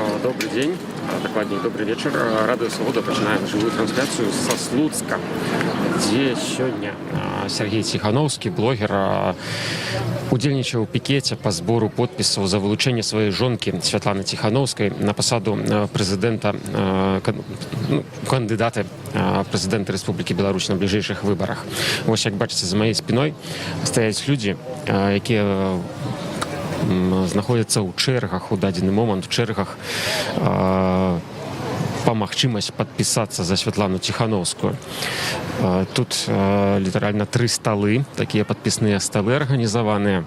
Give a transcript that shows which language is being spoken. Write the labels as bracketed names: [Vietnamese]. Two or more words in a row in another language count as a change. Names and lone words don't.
[Russian] Добрый день, докладней добрый вечер. Радио Свобода пачынаем живую трансляцию со Слуцка, где сегодня Сергей Тихановский, блогер, [Belarusian] удзельнічаў у пікеце [Russian] по сбору [Belarusian] подпісаў за вылучэнне сваёй жонкі Святланы Тихановскай на посаду [Russian] президента, кандидата президента Республики Беларусь на ближайших выборах. [Belarusian] Вось, як бачыце, [Russian] за моей спиной стоят люди, [Belarusian] якія знаходзяцца ў чэргах у дадзены момант, у чэргах па магчымасць падпісацца за Святлану Тихановскую. Тут літаральна 3 сталы, такія падпісныя сталы арганізаваныя.